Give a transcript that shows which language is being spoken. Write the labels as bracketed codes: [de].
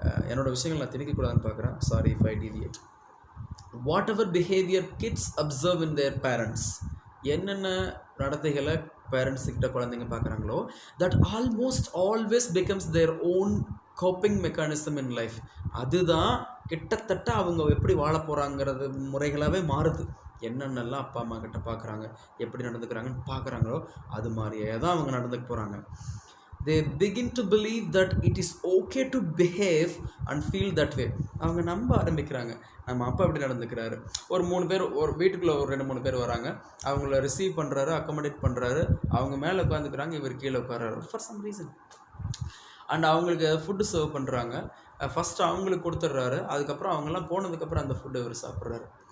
[ta] என்னோடய விஷயங்கள் நான் திணிக்கக்கூடாதுன்னு பார்க்குறேன். [en] Sorry if I deviate. Whatever behaviour kids observe in their parents, [ta] என்னென்ன நடத்தைகளை பேரண்ட்ஸுக்கிட்ட குழந்தைங்க பார்க்குறாங்களோ, [en] That almost always becomes their own coping mechanism in life. [ta] அதுதான் கிட்டத்தட்ட அவங்க எப்படி வாழ போகிறாங்கிறது முறைகளாகவே மாறுது. என்னென்னலாம் அப்பா அம்மா கிட்ட பார்க்குறாங்க, எப்படி நடந்துக்கிறாங்கன்னு பார்க்குறாங்களோ அது மாதிரியே தான் அவங்க நடந்துக்க போகிறாங்க. [en] They begin to believe that it is okay to behave and feel that way. [ta] அவங்க நம்ப ஆரம்பிக்கிறாங்க, நம்ம அப்பா எப்படி நடந்துக்கிறாரு. ஒரு 3 பேர் ஒரு வீட்டுக்குள்ளே ஒரு 2-3 பேர் வராங்க, அவங்கள ரிசீவ் பண்ணுறாரு, அக்கமடேட் பண்ணுறாரு, அவங்க மேலே உட்காந்துக்கிறாங்க, இவர் கீழே உட்காராரு [en] For some reason. [ta] அண்ட் அவங்களுக்கு ஃபுட்டு சர்வ் பண்ணுறாங்க, ஃபஸ்ட்டு அவங்களுக்கு கொடுத்துட்றாரு, அதுக்கப்புறம் அவங்கெல்லாம் போனதுக்கப்புறம் அந்த ஃபுட்டை இவர் சாப்பிட்றாரு.